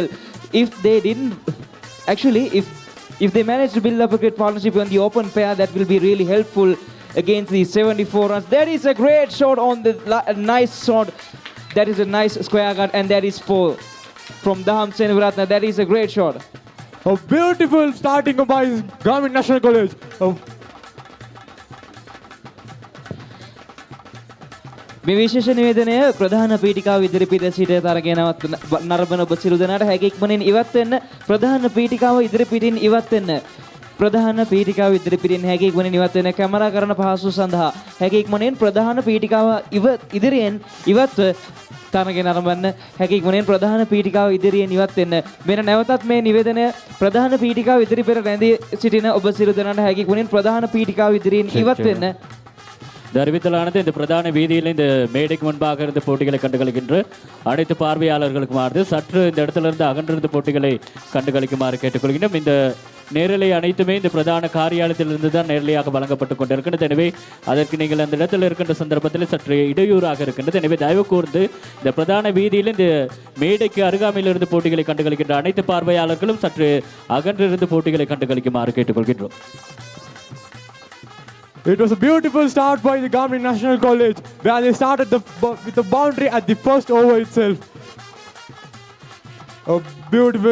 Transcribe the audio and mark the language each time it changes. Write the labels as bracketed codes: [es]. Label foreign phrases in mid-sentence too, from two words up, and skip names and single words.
[en] If they didn't, actually, if they managed to build up a great partnership on the open pair, that will be really helpful against the 74 runs. That is a great shot on the nice shot. That is a nice square cut, and that is 4 from Daham Senaviratna. That is a great shot. A beautiful starting by Garmin National College. [si] මේ විශේෂ නිවේදනය ප්‍රධාන පීඨිකාව ඉදිරිපිට සිට තරගෙනවත් නරඹන ඔබ සියලු දෙනාට හැකි ඉක්මනින් ඉවත් වෙන්න. ප්‍රධාන පීඨිකාව ඉදිරිපිටින් ඉවත් වෙන්න. ප්‍රධාන පීඨිකාව ඉදිරිපිටින් හැකි ඉක්මනින් ඉවත් වෙන්න. කැමරා කරන පහසු සඳහා හැකි ඉක්මනින් ප්‍රධාන පීඨිකාව ඉදිරියෙන් ඉවත්ව තරගෙන නරඹන්න. හැකි ඉක්මනින් ප්‍රධාන පීඨිකාව ඉදිරියෙන් ඉවත් වෙන්න. මෙන්න නැවතත් මේ නිවේදනය ප්‍රධාන පීඨිකාව ඉදිරිපිට රැඳී සිටින ඔබ සියලු දෙනාට හැකි ඉක්මනින් ප්‍රධාන පීඨිකාව ඉදිරියෙන් ඉවත් වෙන්න. [ta] அறிவித்தலானது இந்த பிரதான வீதியில் இந்த மேடைக்கு முன்பாக இருந்து போட்டிகளை கண்டுகளிக்கின்ற அனைத்து பார்வையாளர்களுக்குமாறு சற்று இந்த இடத்திலிருந்து அகன்றிருந்த போட்டிகளை கண்டுகளிக்குமாறு கேட்டுக்கொள்கின்றோம். இந்த நேரலை அனைத்துமே இந்த பிரதான காரியாலயத்திலிருந்து தான் நேரலையாக வழங்கப்பட்டுக் கொண்டிருக்கின்றது. எனவே அதற்கு நீங்கள் அந்த இடத்தில் இருக்கின்ற சந்தர்ப்பத்தில் சற்று இடையூறாக இருக்கின்றது. எனவே தயவு கூர்ந்து இந்த பிரதான வீதியில் இந்த மேடைக்கு அருகாமையில் இருந்து போட்டிகளை கண்டுகளிக்கின்ற அனைத்து பார்வையாளர்களும் சற்று அகன்றிருந்து போட்டிகளை கண்டுகளிக்குமாறு கேட்டுக்கொள்கின்றோம். [en] It was a beautiful start by the Garmin National College, where they started with the boundary at the first over itself. Oh, beautiful.